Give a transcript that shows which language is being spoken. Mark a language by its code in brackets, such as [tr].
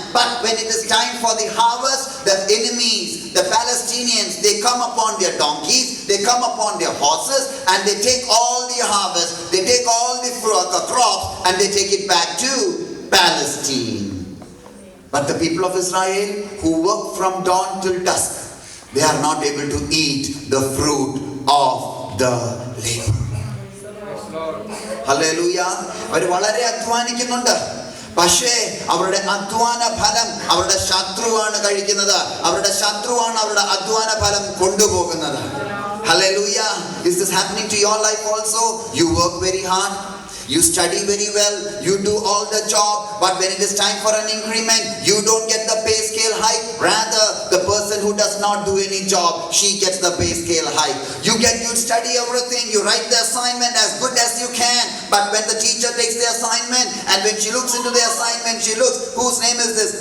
[en] But when it is time for the harvest, the enemies, the Palestinians, they come upon their donkeys, they come upon their horses, and they take all the harvest, they take all the crops, and they take it back to Palestine. But the people of Israel, who work from dawn till dusk, they are not able to eat the fruit of the labor. [ml] Hallelujah. അവർ വളരെ അധ്വാനിക്കുന്നുണ്ട്. പക്ഷേ അവരുടെ അധ്വാന ഫലം അവരുടെ ശത്രുവാണ് കഴിക്കുന്നത്. അവരുടെ ശത്രുവാണ് അവരുടെ അധ്വാന ഫലം കൊണ്ടുപോകുന്നത്. Hallelujah. [en] Is this happening to your life also? You work very hard, you study very well, you do all the job, but when it is time for an increment, you don't get the pay scale hike. Rather, the person who does not do any job, she gets the pay scale hike. You study everything, you write the assignment as good as you can, but when the teacher takes the assignment, and when she looks into the assignment, she looks, whose name is this?